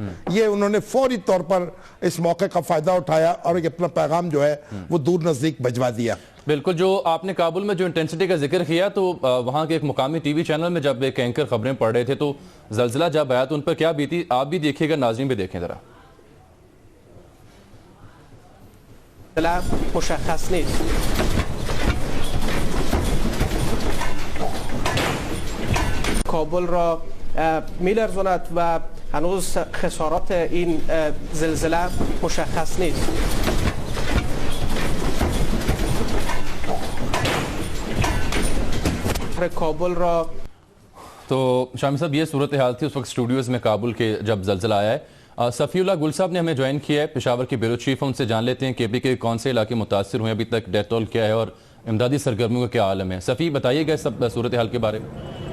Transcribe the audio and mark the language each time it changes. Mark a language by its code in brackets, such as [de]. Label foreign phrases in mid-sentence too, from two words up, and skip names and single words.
[ur] یہ انہوں نے فوری طور پر اس موقع کا فائدہ اٹھایا اور اپنا پیغام جو ہے وہ دور نزدیک بھجوا دیا. بالکل, جو آپ نے کابل میں جو انٹینسٹی کا ذکر کیا, تو وہاں کے ایک مقامی [en] TV channel [ur] میں جب ایک اینکر خبریں پڑھ رہے تھے تو زلزلہ جب آیا تو ان پر کیا بیتی, آپ بھی دیکھیے گا, ناظرین بھی دیکھیں ذرا. [fa] مشخص نیست. کابل را میلرزاند و هنوز خسارات این زلزله مشخص نیست. کابل را [ur] تو شامی صاحب یہ صورتحال تھی اس وقت اسٹوڈیوز میں کابل کے جب زلزلہ آیا ہے. صفی اللہ گل صاحب نے ہمیں جوائن کیا ہے, پشاور کے [en] bureau chief, [ur] ان سے جان لیتے ہیں کہ ابھی کے کون سے علاقے متاثر ہوئے, ابھی تک [en] death toll [ur] کیا ہے اور امدادی سرگرمیوں کا کیا عالم ہے. صفی بتائیے گا سب صورتحال کے بارے میں.